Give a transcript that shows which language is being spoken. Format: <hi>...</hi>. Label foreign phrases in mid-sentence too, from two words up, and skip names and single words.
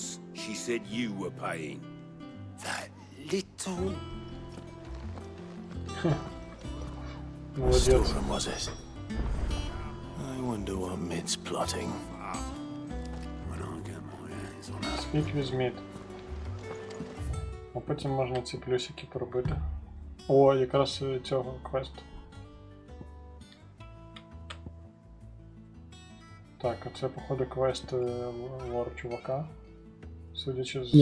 <en>She said you were paying. That little... What storm was it? I wonder what Mid's plotting. When I get my hands on her. Speak with Mid.</en> <uk>А потім можна ці плюсики поробити. О, якраз цього квест. Так, а це, походу, квест лор чувака. Судячи з...</uk>